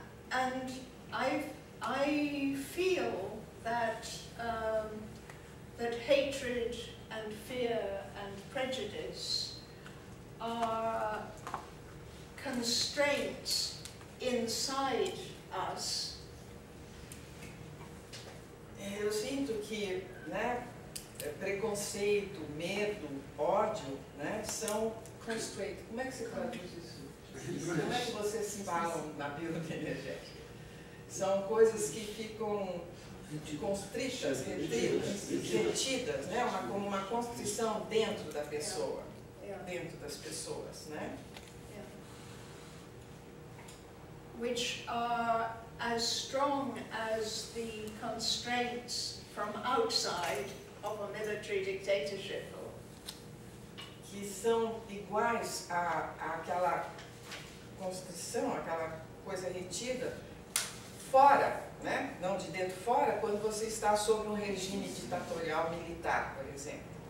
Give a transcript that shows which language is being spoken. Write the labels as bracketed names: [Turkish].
[English] And I feel that that hatred and fear and prejudice are constraints inside us. [Portuguese] Eu sinto que, né, preconceito, medo, ódio, né, são constraints. Como é que se traduz isso? Como é que vocês falam na bioenergética? São coisas que ficam constritas, retidas, né, como uma constrição dentro da pessoa, dentro das pessoas, né? [English] Which are as strong as the constraints from outside of a military dictatorship. [Portuguese] que são iguais àquela constrição, aquela coisa retida, fora, né? Não de dentro fora, quando você está sob um regime ditatorial militar, por exemplo.